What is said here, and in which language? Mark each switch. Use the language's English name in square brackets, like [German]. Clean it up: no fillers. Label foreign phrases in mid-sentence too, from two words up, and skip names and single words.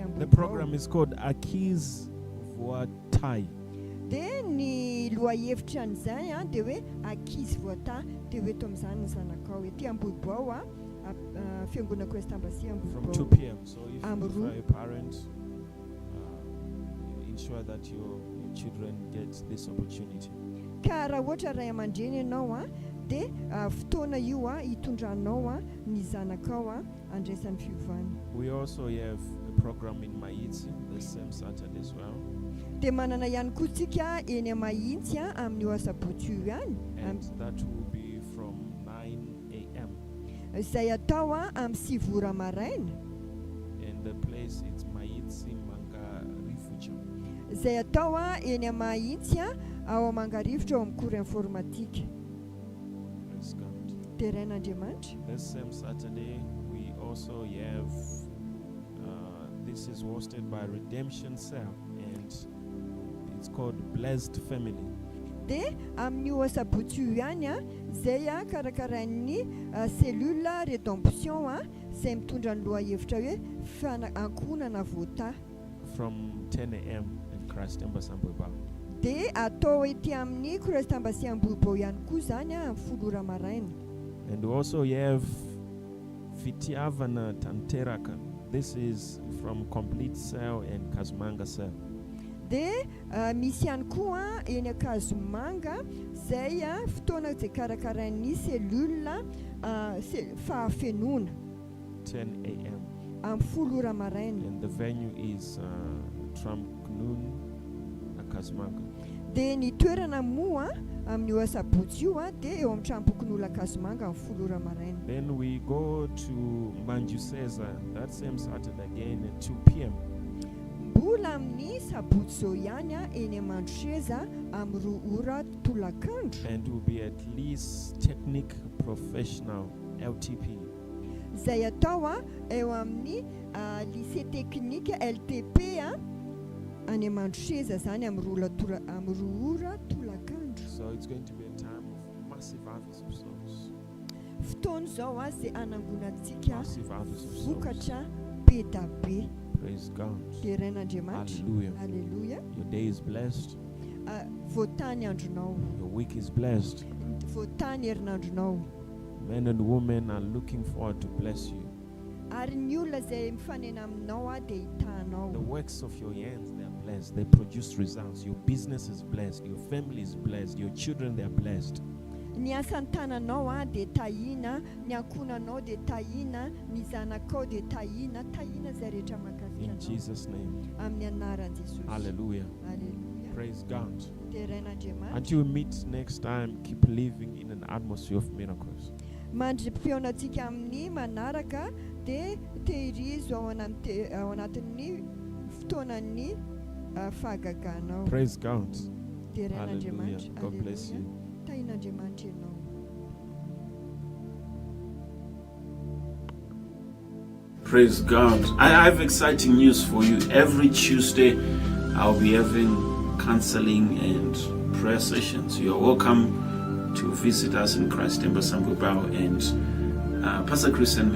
[English] The Ambohipo. program is called Akiz Voatai. [Malagasy] Dia ny lohahevitra an'izay dia hoe ankizy voata dia hoe eto amin'izany ny zanakao ety Ambohipo ao fiangonana Christ Embassy [English] From Ambohipo. 2 p.m. So if you Amru. are a parent, ensure that your children get this opportunity. [Malagasy] Ka raha ohatra ray aman-dreny ianao dia fotoana io hitondranao ny zanakao andraisan'ny fiovana. [English] We also have a program in Maitsi the same Saturday as well. [Malagasy] Dia manana ihany koa tsika eny Mahitsy amin'io asabotsy io ihany [English] And that will be from 9 a.m. [Malagasy] izay atao amin'ny 6 ora maraina. [English] And the place is Maitsi Manga Rifucha. [Malagasy] Izay atao eny Mahitsy ao Mangarivotra ao amin'ny [French] cours informatique. [English] Praise God. [Malagasy] Terrain'Andriamanitra. [English] This same Saturday, we also have, this is hosted by Redemption Cell, and it's called Blessed Family. [Malagasy] Dia amin'io asabotsy io ihany izay karakarain'ny [French] cellule rédemption [Malagasy] izay mitondra ny lohahevitra hoe ankonana voata. [English] From 10 a.m. in Christ Embassy Mbubao. [Malagasy] Dia atao ety amin'ny Christ Embassy Ambohipo ihany koa zany amin'ny 10 ora maraina. [English] And we also have Fifadin-kanina. This is from complete cell and Kazmanga cell. [Malagasy] Dia misy ihany koa eny Akazomanga zay fotoana izay karakarain'ny selula fahafenona [English] 10 a.m. [Malagasy] amin'ny 10 ora maraina. [English] And the venue is Tramknoon, Kazmanga. [Malagasy] Dia ny toerana moa amin'ny io asabotsy io dia eo amin'ny Trampokon'olona Akazomanga amin'ny 10 ora maraina. [English] Then we go to Manjuseza that same Saturday again at 2 p.m. [Malagasy] Mbola amin'ny sabotsy zao ihany eny Mandroseza amin'ny 2 ora tolakandro. [English] And will be at least Technic Professional LTP. [Malagasy] Zay atao eo amin'ny [French] lycée technique [Malagasy] LTP any Mandroseza zany amin'ny 2 ora tolakandro. [English] So it's going to be a time of massive harvest of souls. [Malagasy] Fotoana zao zay anangonantsika [English] Massive harvest of souls. [Malagasy] vokatra be da be. [English] Praise God. [Malagasy] Dia ren'Andriamanitra. [English] Hallelujah. Hallelujah. Your day is blessed. [Malagasy] Voatany andronao. [English] Your week is blessed. [Malagasy] Voatany herinandronao. [English] Men and women are looking forward to bless you. [Malagasy] Ary ny olona zay mifanena aminao dia hitanao. [English] The works of your hands, they are blessed. They produce results. Your business is blessed. Your family is blessed. Your children, they are blessed. [Malagasy] Ny asan'ny tananao dia tahina, ny ankonanao dia tahina, ny zanakao dia tahina zay rehetra makasika [English] In [Malagasy] anao. [English] Jesus' name. [Malagasy] Amin'ny anaran'i Jesosy. [English] Hallelujah. Hallelujah. Praise God. [Malagasy] Dia ren'Andriamanitra. [English] Until we meet next time, keep living in an atmosphere of miracles. [Malagasy] Mandrim-pionantsika amin'ny manaraka dia tehirizo ao anatin'ny fotoanan'ny fahagaganao. [English] Praise God. [Malagasy] Dia [English] Hallelujah. [Malagasy] ren'Andriamanitra. [English] God bless you. [Malagasy] Tahin'Andriamanitra ianao. [English] Praise God. I have exciting news for you. Every Tuesday, I'll be having counseling and prayer sessions. You are welcome to visit us in Christ Embassy Sambubao, and Pastor Chris sent me to you.